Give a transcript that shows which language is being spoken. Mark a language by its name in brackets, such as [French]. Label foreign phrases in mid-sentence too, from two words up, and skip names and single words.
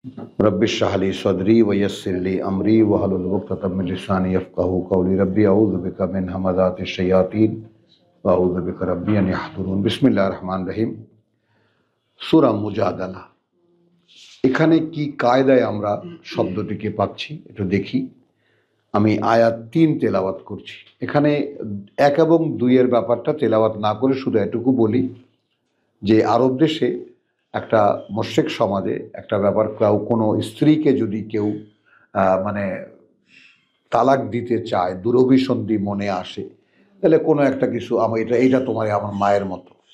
[Arabic] رب اشرح لي صدري ويسر لي أمري واحلل عقدة من لساني يفقهوا قولي رب أعوذ بك من همزات الشياطين وأعوذ بك رب أن يحضرون. بسم الله الرحمن الرحيم. [Bangla] সূরা মুজাদালা। এখানে কি কায়দায় আমরা শব্দটিকে পাচ্ছি একটু দেখি। আমি আয়াত ৩ তেলাওয়াত করছি। এখানে ১ এবং ২ এর ব্যাপারটা তেলাওয়াত না করে শুধু এটুকু বলি যে আরব দেশে একটা মুশরিক সমাজে একটা ব্যাপার, কোনো স্ত্রীকে যদি কেউ মানে তালাক দিতে চায়, দুরভিসন্ধি মনে আসে, তাহলে কোনো একটা কিছু আমার এইটা তোমার আমার মায়ের মতো,